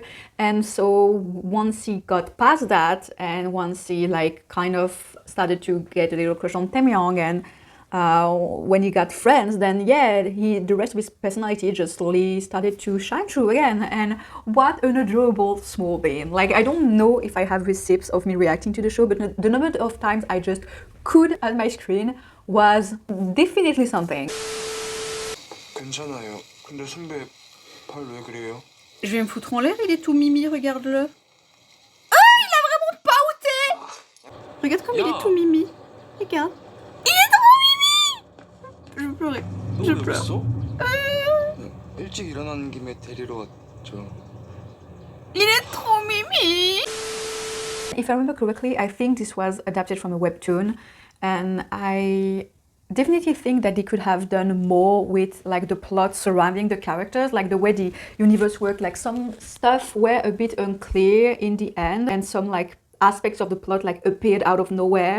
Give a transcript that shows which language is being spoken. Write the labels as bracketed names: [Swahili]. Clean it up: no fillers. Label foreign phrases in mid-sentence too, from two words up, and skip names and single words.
[English] And so once he got past that, and once he like kind of started to get a little crush on Taemyong, and when he got friends, then yeah, the rest of his personality just slowly started to shine through again. And what an adorable small being. Like, I don't know if I have receipts of me reacting to the show, but the number of times I just could at my screen was definitely something. [Korean] 괜찮아요. 근데 선배 발 왜 그래요? [French] Je vais me foutre en l'air, il est tout mimi, regarde-le. Ah, il a vraiment pas outé. Regarde comme il est tout mimi. Regarde. Il est trop mimi. Je veux pleurer. Je pleure. [Korean] 일찍 일어나는 김에 데리러 왔죠. [French] Il est trop mimi. [English] If I remember correctly, I think this was adapted from a webtoon, and I definitely think that they could have done more with like the plot surrounding the characters, like the way the universe worked. Like some stuff were a bit unclear in the end, and some like aspects of the plot like appeared out of nowhere.